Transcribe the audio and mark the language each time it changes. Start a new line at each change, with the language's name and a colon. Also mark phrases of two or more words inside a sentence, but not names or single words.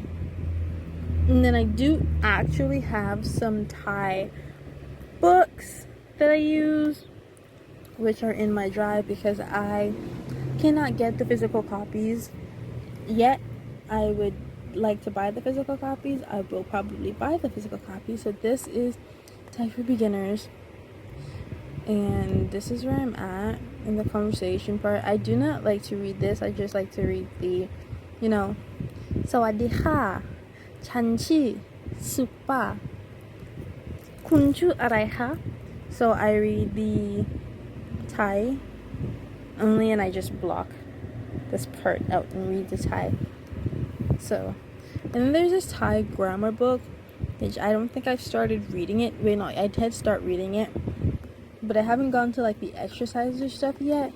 English: And then I do actually have some Thai books that I use, which are in my drive because I cannot get the physical copies yet. I would like to buy the physical copies. I will probably buy the physical copies. So this is Thai for Beginners, and this is where I'm at in the conversation part. I do not like to read this. I just like to read the,
Thai: สวัสดีค่ะ ฉันชื่อ Supa คุณชื่ออะไรคะ.
English: So I read the Thai only, and I just block this part out and read the Thai. So, and then there's this Thai grammar book, which I don't think I've started reading it. Wait, no, I did start reading it, but I haven't gone to the exercises or stuff yet.